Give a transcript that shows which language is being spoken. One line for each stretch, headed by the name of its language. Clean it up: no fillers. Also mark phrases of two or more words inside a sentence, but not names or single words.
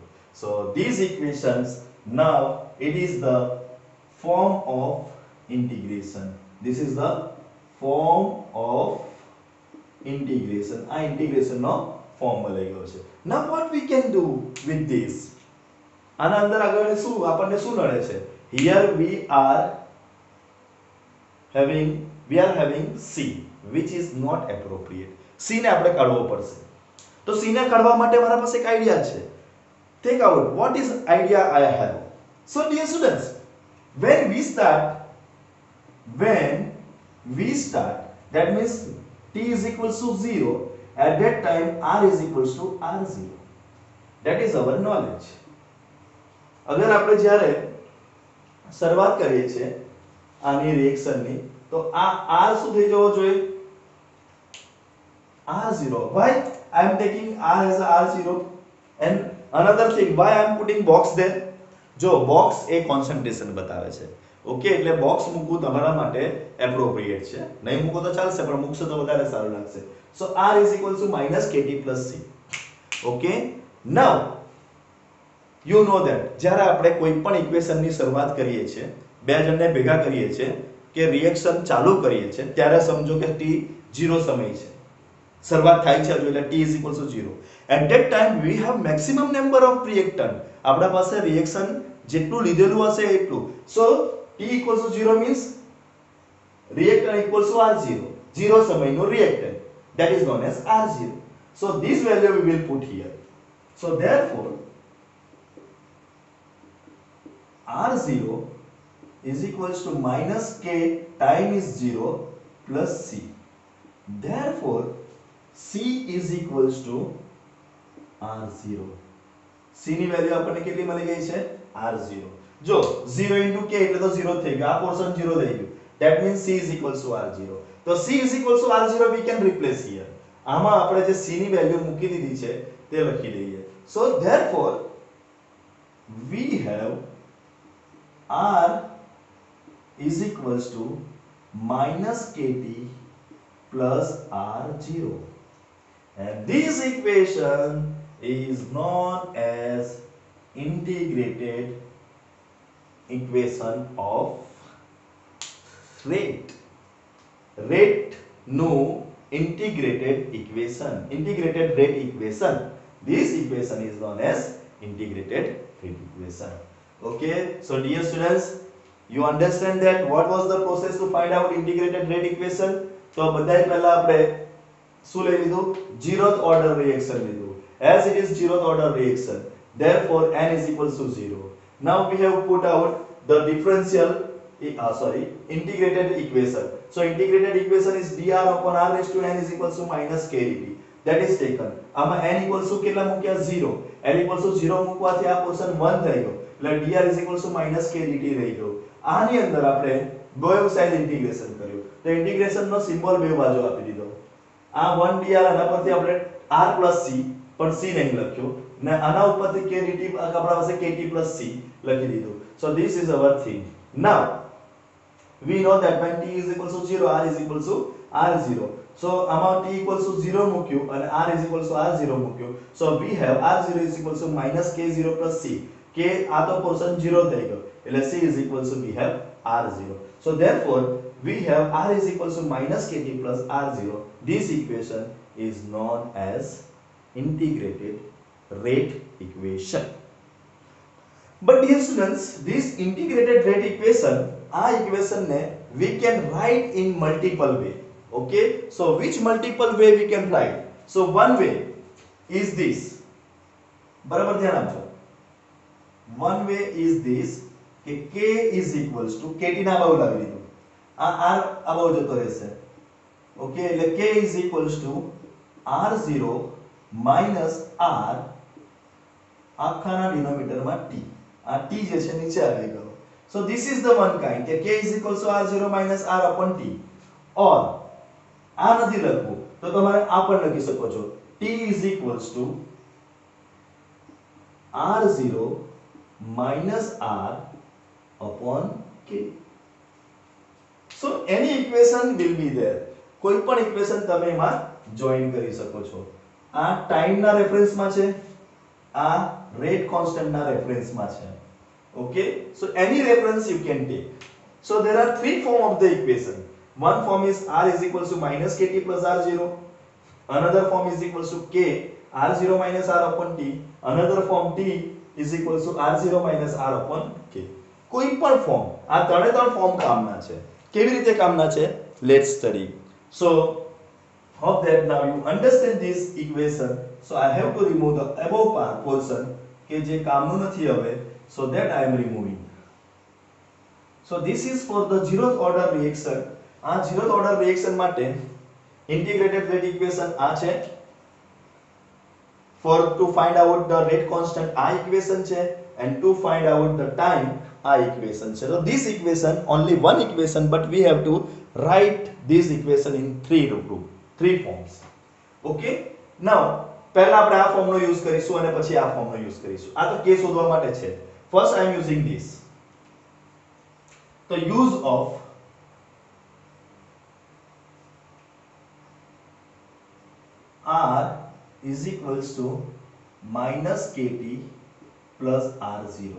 English: so these equations, now it is the form of integration. This is the form of integration.
Gujarati: આ integration નો ફોર્મ મળી ગયો છે.
English: Now what we can do with this?
Gujarati: આના અંદર આગળ શું આપણને શું નડે છે?
English: Here we are having C which is not appropriate.
Gujarati: C ને આપણે કાઢવો પડશે. તો C ને કાઢવા માટે મારા પાસે એક આઈડિયા છે.
English: Think out what is idea I have. So dear students, when we start, that means t is equals to 0, at that time r is equals to r0. That is our knowledge.
Gujarati: अगर આપણે જ્યારે શરૂઆત કરીએ છીએ આની રિએક્શનની તો આ r શું થઈ જવો જોઈએ?
English: r0. Why I am taking r as a r0? And another thing, why I am putting box there?
Gujarati: જો બોક્સ એ કોન્સન્ટ્રેશન બતાવે છે. ઓકે, એટલે બોક્સ મૂકવું તમારા માટે એપ્રોપ્રિએટ છે. નહીં મૂકો તો ચાલશે, પણ મૂકશો તો વધારે સારું લાગશે. સો
English: r is equal to -kt plus c. okay, now you know that
Gujarati: જ્યારે આપણે કોઈ પણ ઇક્વેશનની શરૂઆત કરીએ છીએ, બે જણને ભેગા કરીએ છીએ કે રિએક્શન ચાલુ કરીએ છીએ, ત્યારે સમજો કે t 0 સમય છે. શરૂઆત થાય છે એટલે t is equal to 0.
English: At that time we have maximum number of reactant.
Gujarati: આપણા પાસે રિએક્શન જેટલું લીધેલું હશે એટલું.
English: So t equals to 0 means reactant equals to r0. 0 સમયનો reactant, that is known as r0. So this value we will put here. So therefore r0 is equals to minus k time is 0 plus c. Therefore c is equals to r0.
Gujarati: c ની વેલ્યુ આપણને કેટલી મળી ગઈ છે? r0. જો 0 into k એટલે તો 0 થઈ ગયો, આ પોર્શન 0 થઈ ગયું.
English: That means c is equals to r0. તો c is equals to r0 we can replace here.
Gujarati: આમાં આપણે જે c ની વેલ્યુ મૂકી દીધી છે તે લખી દઈએ.
English: So therefore we have r is equals to minus kt plus r0, and this equation is known as integrated equation of rate. Rate no integrated rate equation. This equation is known as integrated rate equation. Okay, so dear students, you understand that what was the process to find out integrated rate equation?
Gujarati: તો બધાય પહેલા આપણે શું લઈ લીધું?
English: zeroth order reaction લીધું. As it is zeroth order reaction, therefore n is equals to 0. Now we have put out the integrated equation. So integrated equation is dr upon r raised to n is equals to minus kdt. That is taken. આમાં n equals to
Gujarati: કેટલા મૂક્યા?
English: 0. n equals to 0
Gujarati: મૂકવાથી આ પોર્શન 1 થઈ ગયો. એટલે
English: dr is equals to minus kdt
Gujarati: રહી ગયો. આની અંદર આપણે બેવ સાઈડ ઇન્ટિગ્રેશન કર્યું. તો ઇન્ટિગ્રેશન નો સિમ્બોલ બે બાજુ આપી દીધો. આ 1dr આના પરથી આપણે
English: r plus c
Gujarati: પણ c નહીં લખ્યો ને આના ઉપરથી kdt આપણા પાસે
English: kt plus c
Gujarati: લખી દીધું.
English: So this is our thing. Now we know that when t is equals to 0, r is equals to r0. So આમાં t equals to 0
Gujarati: મૂક્યું અને
English: r is equals to r0 મૂક્યું. So we have r0 is equals to minus k0 plus c.
Gujarati: k આ તો પોર્શન 0 થઈ ગયો એટલે
English: c is equals to we have r0. So therefore we have r is equals to minus kt plus r0. This equation is known as integrated rate equation. But dear students, this integrated rate equation, our equation ne we can write in multiple way. Okay, so which multiple way we can write? So one way is this.
Hindi: बराबर ध्यान
Gujarati: આપજો.
English: One way is this કે k is equals to kt
Gujarati: ના બાજુ લાવી દીધું. આ r આ બાજુ જતો રહેશે. ઓકે, એટલે
English: k is equals to r0 minus r
Gujarati: આખાના ડિનોમિનેટરમાં t. આ t જે છે નીચે આવી ગયો.
English: So this is the one kind કે k is equals to r0 minus r upon t.
Gujarati: or આ નથી લખવું તો તમારે આ પણ લખી શકો છો.
English: t is equals to r0 minus r upon k. So any equation will be there.
Gujarati: કોઈ પણ equation તમે એમાં જોઈન કરી શકો છો. આ ટાઈમ ના રેફરન્સ માં છે, આ રેટ કોન્સ્ટન્ટ ના રેફરન્સ માં છે.
English: Okay, so any reference you can take. So there are three forms of the equation. One form is r is equals to minus kt plus r0. Another form is equals to k r0 minus r upon t. Another form t is equals to r0 minus r upon k.
Gujarati: કોઈ પણ ફોર્મ, આ ત્રણે ત્રણ ફોર્મ કામના છે. કેવી રીતે કામના છે?
English: Let's study. So hope that now you understand this equation. So I have to remove the above part portion
Gujarati: કે જે કામનું નથી હવે.
English: So that I am removing. So this is for the zeroth order reaction.
Gujarati: આ
English: zeroth order reaction
Gujarati: માટે
English: integrated rate equation
Gujarati: આ છે.
English: For to find out the rate constant આ equation છે, and to find out the time આ equation છે. So this equation only one equation, but we have to write this equation in three forms. Okay, now
Gujarati: પહેલા આપણે આ ફોર્મનો યુઝ કરીશું અને પછી આ ફોર્મનો યુઝ કરીશું. આ તો k શોધવા માટે છે.
English: First I am using this. The use of r is equals to minus kt plus r0.